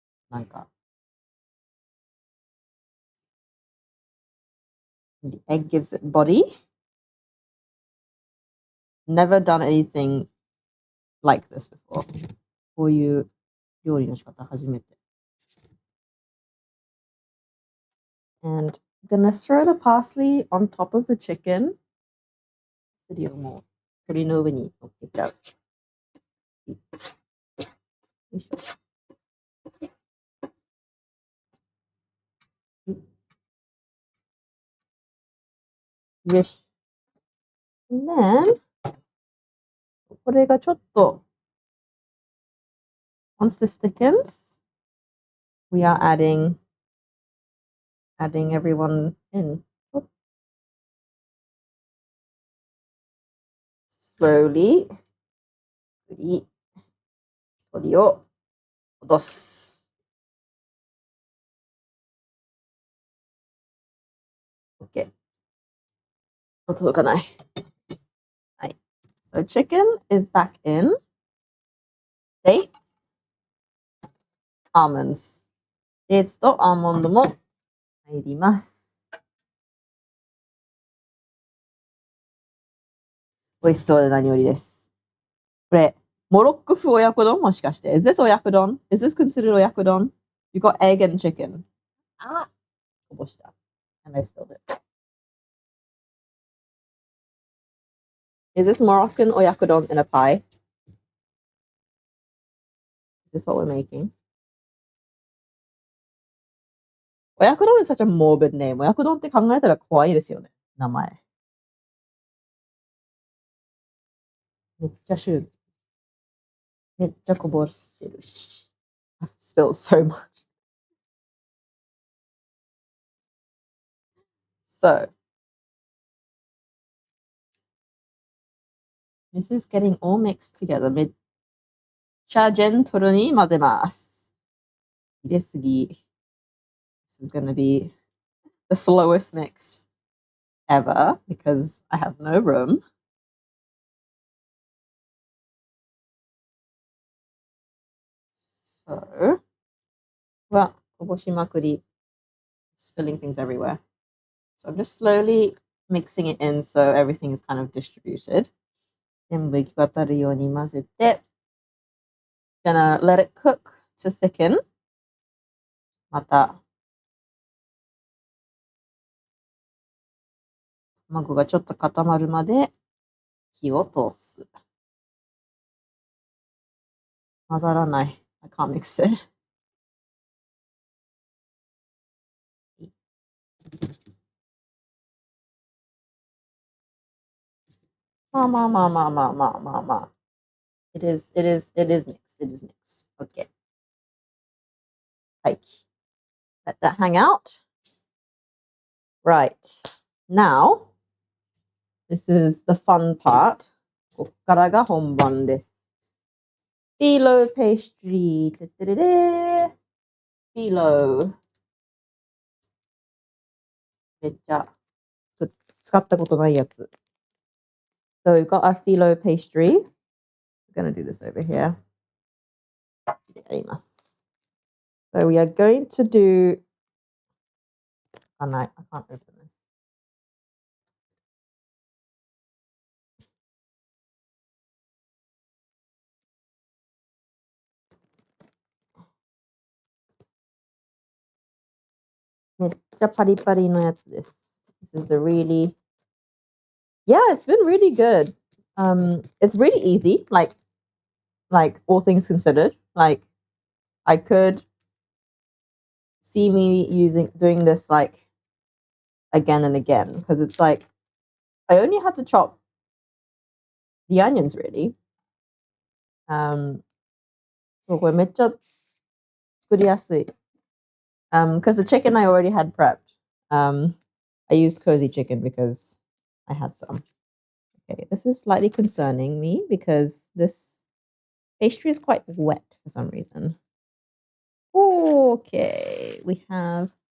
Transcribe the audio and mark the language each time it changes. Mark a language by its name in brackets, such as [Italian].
[English] なんか the egg gives it body. Never done anything like this before. [Japanese] こういう料理の仕方初めて。 [English] And I'm gonna throw the parsley on top of the chicken. [Japanese] をもう鶏の上に乗っけちゃう。よいしょ。よし。 [English] And then [Japanese] これがちょっと [English] once this thickens, we are adding everyone in. [Japanese] Slowly 鶏を戻す。 OK。 届かない。はい。 [English] So chicken is back in. Dates, almonds. [Japanese] デーツとアーモンドも入ります。美味しそうで何よりです。これ、モロッコ風親子丼もしかして。 [English] Is this 親子丼? Is this considered 親子丼? You got egg and chicken. [Japanese] あこぼした。 [English] And I spilled it. Is this Moroccan 親子丼 in a pie? Is this what we're making? 親子丼 is such a morbid name. [Japanese] 親子丼って考えたら怖いですよね。名前。めっちゃシュール。めっちゃこぼしてるし。 [English] I've spilled so much. So, this is getting all mixed together. [Japanese] めっちゃジェントルに混ぜます。入れすぎ。 [English] This is gonna be the slowest mix ever because I have no room. So, [Japanese] はこぼしまくり。 [English] Spilling things everywhere. So I'm just slowly mixing it in so everything is kind of distributed. [Japanese] 全部行き渡るように混ぜて [English] gonna let it cook to thicken. [Japanese] また卵がちょっと固まるまで火を通す。混ざらない。 [English] I can't mix it. [Japanese] まあまあまあまあまあまあまあまあ。 [English] It is mixed. It is mixed. Okay. はい。Let that hang out. Right. Now, this is the fun part. [Japanese] こっからが本番です。Phyllo pastry. ててれれ。Phyllo. めっちゃ使ったことないやつ。 [English] So we've got our phyllo pastry. We're going to do this over here. [Japanese] やります。 [English] So we are going to do... Oh no, I can't open this. [Japanese] めっちゃパリパリのやつです。 [English] This is the really... Yeah, it's been really good. It's really easy. Like, like all things considered. Like I could see me doing this like again and again because it's like I only had to chop the onions really. [Japanese] So これめっちゃ作りやすい. [English] Because the chicken I already had prepped. I used cozy chicken because I had some. Okay, this is slightly concerning me because this pastry is quite wet for some reason. Okay, we have.